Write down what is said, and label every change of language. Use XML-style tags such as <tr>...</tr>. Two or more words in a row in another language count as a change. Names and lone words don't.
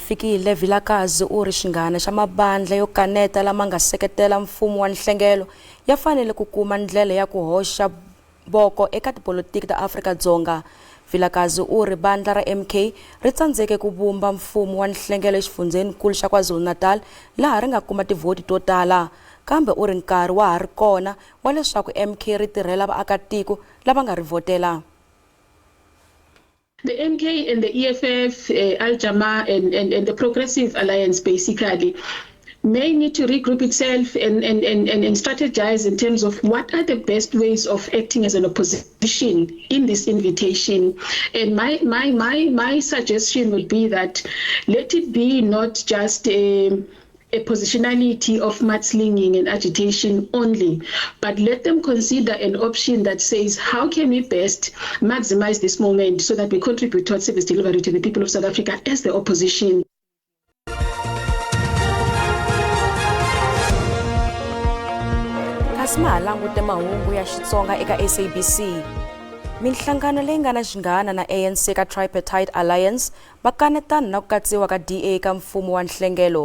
<ts>Fikile Vilakazi u ri xinghana xa mabandla yo kaneta lama nga seketela mfumo wa nhlengelo ya fanele ku kuma ndlela ya ku hoxa voko eka tipolitiki ta Afrika-Dzonga. Vilakazi u ri bandla ra MK ri tsandzeke ku vumba mfumo wa nhlengelo exifundzeninkulu xa KwaZulu-Natal laha ri nga kuma tivhoti to tala, kambe u ri nkarhi wa ha ri kona wa leswaku MK ri tirhela vaakatiko lava nga ri votela.</ts> <en>The MK and the EFF, Al-Jama and the Progressive Alliance basically may need to regroup itself and strategize in terms of what are the best ways of acting as an opposition in this invitation. And my suggestion would be that let it be not just a positionality of mudslinging and agitation only, but let them consider an option that says, how can we best maximize this moment so that we contribute towards service delivery to the people of South Africa as the opposition.</en> <ts>Kasi malangute mahungu ya Xitsonga eka SABC. Minhlangano leyi nga na xinghana na ANC ka Tripartite Alliance va kanetana na ku katsiwa ka DA ka mfumo wa nhlengelo.</ts>